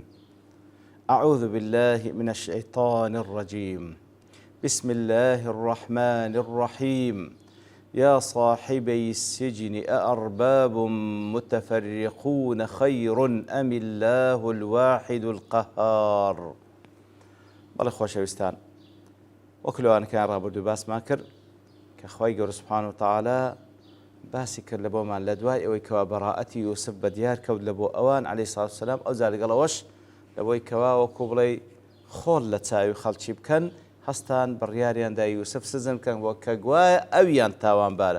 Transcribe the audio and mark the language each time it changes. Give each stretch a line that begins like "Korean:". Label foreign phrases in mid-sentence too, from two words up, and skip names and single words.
Arabic: أعوذ بالله من الشيطان الرجيم. بسم الله الرحمن الرحيم. يا صاحبي السجن أأرباب متفرقون خير أم الله الواحد القهار.
Central Kurdish: بەڵێ خۆشەویستان، وەک لەوانەکان ڕابردوو باسمان کرد کە خوای گەورە
Arabic: سوبحانە وتەعالا
Central Kurdish: باسی کرد لە بۆمان لە دوای ئەوەی کەوا بەڕائەتی یوسف بەدیار کەوت لە بۆ ئەوان
Arabic: عەلەیهی سەڵاتو وسەلام،
Central Kurdish: ئەوجا لەگەڵەوەش لەبۆی کەوا وەکو بڵێ خۆڵ لە چاوی خەڵکی بکەن، هەستان بڕیاریاندا یوسف سزن بکەن بۆ کە گوایە ئەویان تاوانبارە.